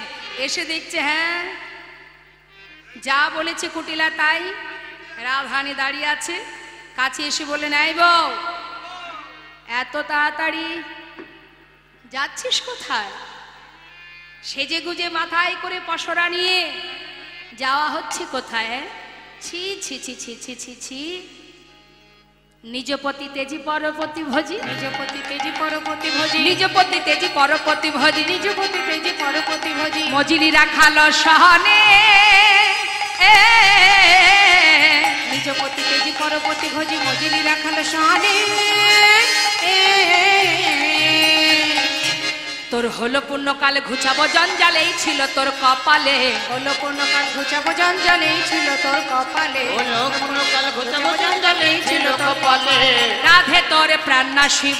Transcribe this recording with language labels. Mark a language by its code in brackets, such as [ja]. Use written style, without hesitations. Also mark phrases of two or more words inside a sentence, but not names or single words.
[bn] এসে দেখছে হ্যাঁ যা বলেছে কুটিলা তাই, রাধারানী দাঁড়িয়ে আছে। কাছে এসে বললেন, এই বউ এত তাড়াতাড়ি যাচ্ছিস কোথায়? সেজে গুজে মাথায় করে পসরা নিয়ে যাওয়া হচ্ছে কোথায়? ছি ছি ছি ছি ছি ছি ছি, নিজপতি তেজি পরপতি ভজি, নিজপতি তেজি পরপতি ভজি, নিজপতি তেজি পরপতি ভজি, নিজপতি তেজি পরপতি ভজি। মজিলি রাখালো সহনে, নিজপতি তেজি পরপতি ভজি, মজিলি রাখালো সহনে। তোর হলো পুণ্যকাল ঘুচাবো জঞ্জালেই ছিল তোর কপালে, হলো পুণ্যকাল ঘুচাবো জঞ্জালেই ছিল তোর কপালে, হলো পুণ্যকাল ঘুচাবো জঞ্জালেই ছিল কপালে। রাধে তোর প্রাণনা শিব,